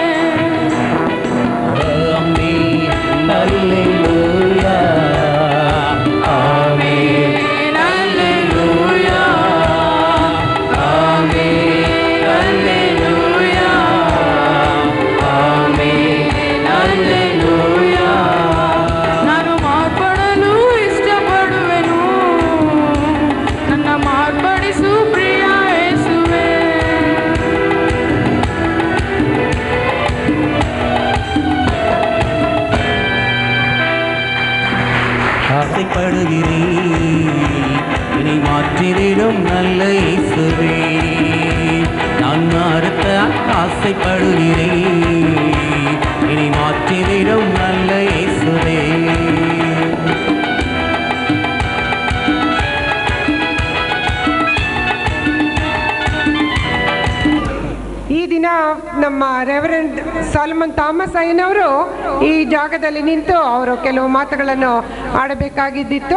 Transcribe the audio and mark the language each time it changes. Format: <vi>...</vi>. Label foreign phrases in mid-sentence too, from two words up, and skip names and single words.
<kn>ಆಮೆನ್, ಹಲ್ಲೆಲೂಯಾ, ಆಮೆನ್, ಹಲ್ಲೆಲೂಯಾ, ಆಮೆನ್, ಹಲ್ಲೆಲೂಯಾ. ನಾನು ಮಾರ್ಪಡಲು ಇಷ್ಟಪಡುವೆನು, ನನ್ನ ಮಾರ್ಪಡಿಸು ಪ್ರಿಯ ಯೇಸುವೇ.</kn> <ta>ஆசைப்படுகிறேன் இனி மாற்றிடும் நல்ல இயேசுவே. நான் மாறத்த ஆசைப்படுகிறேன் இனி மாற்றிடும் நல்ல இயேசுவே.</ta> <kn>ಈ ದಿನ ನಮ್ಮ ರೆವರೆಂಡ್ ಸಾಲಮನ್ ಥಾಮಸ್ ಅಯ್ಯನವರು ಈ ಜಾಗದಲ್ಲಿ ನಿಂತು ಅವರು ಕೆಲವು ಮಾತುಗಳನ್ನು ಆಡಬೇಕಾಗಿದ್ದಿತ್ತು.</kn>